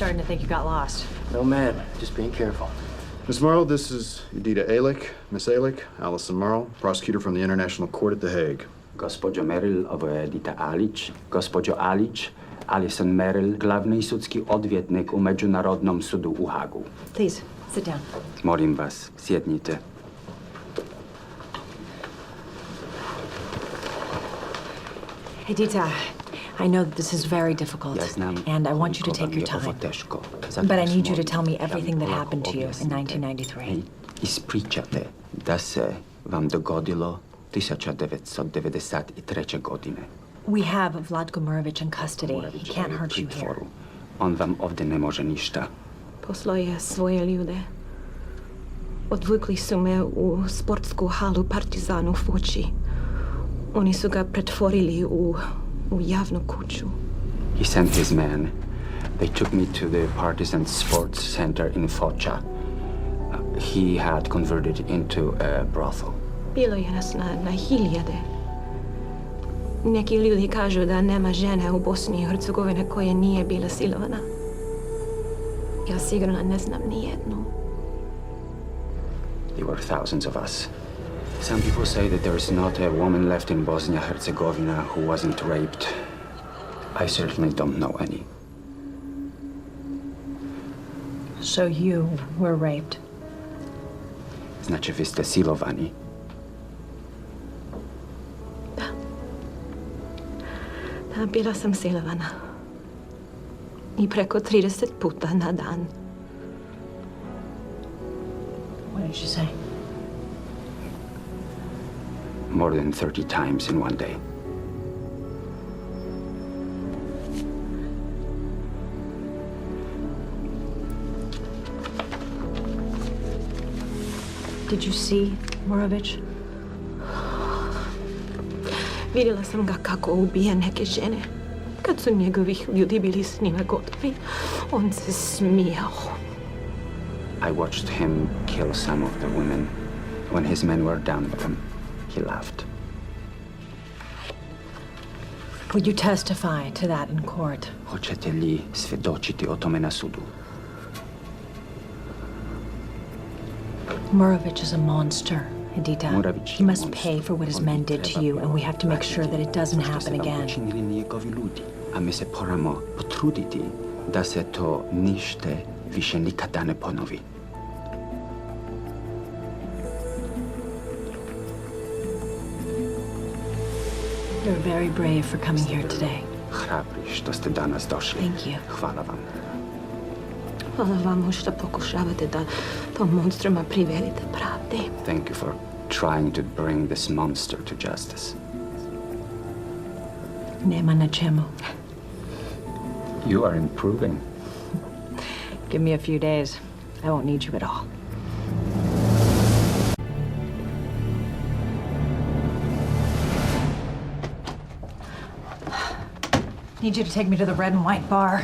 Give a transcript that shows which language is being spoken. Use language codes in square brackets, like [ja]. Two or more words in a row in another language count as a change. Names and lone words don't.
[en] think you got lost. No, ma'am. Just being careful. Miss Merle, this is Edita Alick. Miss Alick, Allison Merle, prosecutor from the International Court at The Hague. [bs] Gospođo Merrill, ovo je Edita Alić. Gospođo Alić, Alison Merrill, glavni sudski odvjetnik u Međunarodnom sudu u Hagu. [en] Please, sit down. [bs] Molim vas, sjednite. [en] Edita, I know that this is very difficult, and I want you to take your time. But I need you to tell me everything that happened to you in 1993. [bs] Ispričate da se vam dogodilo 1993. godine. [en] We have Vlatko Morović in custody. He can't hurt you here. [bs] On vam ovdje ne može ništa. Poslao je svoje ljude. Odvukli su me u sportsku halu Partizanu u Fući. Oni su ga pretvorili u javnu kuću. [en] He sent his men. They took me to the Partizan Sports Center in Foča. He had converted into a brothel. [bs] Bilo je nas na hiljade. Neki ljudi kažu da nema žene u Bosni i Hercegovini koja nije bila silovana. Ja sigurno ne znam ni jednu. [en] There were thousands of us. Some people say that there is not a woman left in Bosnia-Herzegovina who wasn't raped. I certainly don't know any. So you were raped? [bs] Znači, vi ste silovani. Da, bila sam silovana. I preko 30 puta na dan. [en] What did she say? More than 30 times in one day. Did you see Morović? [bs] Vidjela sam ga kako ubije neke žene. Kad su njegovih ljudi bili s njima gotovi, on se smijao. [en] I watched him kill some of the women. When his men were done with him, he laughed. Would you testify to that in court? [bs] Hoćete li svjedočiti o tome na sudu? [en] Morović is a monster, Edita. He must pay for what his men did to you, and we have to make sure that it doesn't happen again. [bs] A mi se moramo potruditi da se to ništa više nikada ne ponovi. [en] You're very brave for coming here today. [bs] Hrabri što ste danas došli. [en] Thank you. [bs] Hvala vam. Hvala vam što pokušavate da tom monstruma privedete pravdi. [en] Thank you for trying to bring this monster to justice. [bs] Nema na čemu. [en] You are improving. Give me a few days. I won't need you at all. Need you to take me to the Red and White bar.